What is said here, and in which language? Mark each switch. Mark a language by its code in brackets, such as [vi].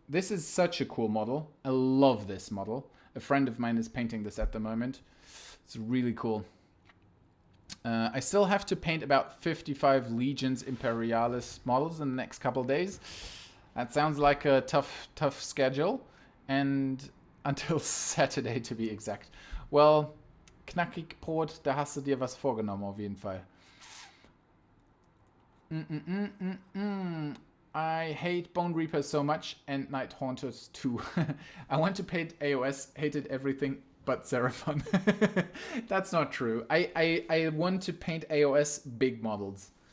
[en] This is such a cool model. I love this model. A friend of mine is painting this at the moment. It's really cool. I still have to paint about 55 Legions Imperialis models in the next couple days. That sounds like a tough schedule. And until Saturday, to be exact. Well, [de] Knackig Brot, da hast du dir was vorgenommen auf jeden Fall. [en] I hate Bone Reapers so much and Night Haunters too. I want to paint AOS, hated everything but Seraphon. That's not true. I want to paint AOS big models.